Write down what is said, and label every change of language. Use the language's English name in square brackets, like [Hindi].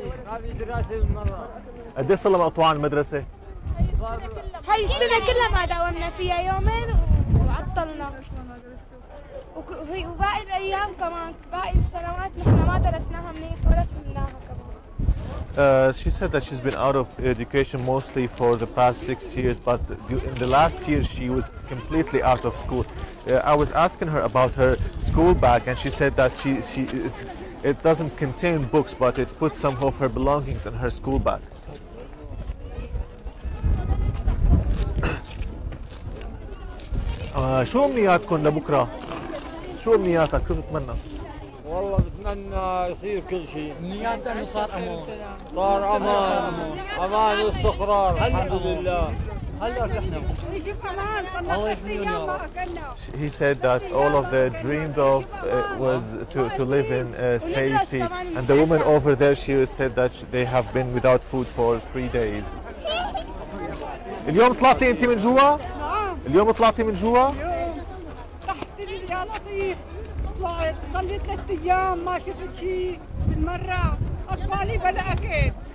[Arabic] هذه دراسه بالمره. قديش صار لها مقطوعة عن المدرسة؟ هاي السنه كلها ما داومنا فيها يومين وعطلنا. وباقي الايام كمان باقي السنوات نحن ما درسناها منيح ولا فهمناها كمان. [English] She said that she's been out of education mostly for the past 6 years, but in the last year she was completely out of school. I was asking her about her school bag, and she said that it doesn't contain books, but it puts some of her belongings in her school bag. [Arabic] شو أمنياتكم لبكرة؟ شو أمنياتك؟ شو تتمنى؟ والله بتمنى يصير كل شيء. امنياتنا انه صار امان. صار امان. امان واستقرار الحمد لله. هلا ارتحنا. الله يحميهم يا رب. [English] He said that all of they dreamed of was to live in safety, and the woman over there, she said that they have been without food for 3 days. [Arabic] اليوم طلعتي انت من جوا؟ نعم. اليوم طلعتي من جوا؟ اليوم تحت يا لطيف طلعت ضليت 3 ايام ما شفت شيء بالمرة، اطفالي بلا اكل.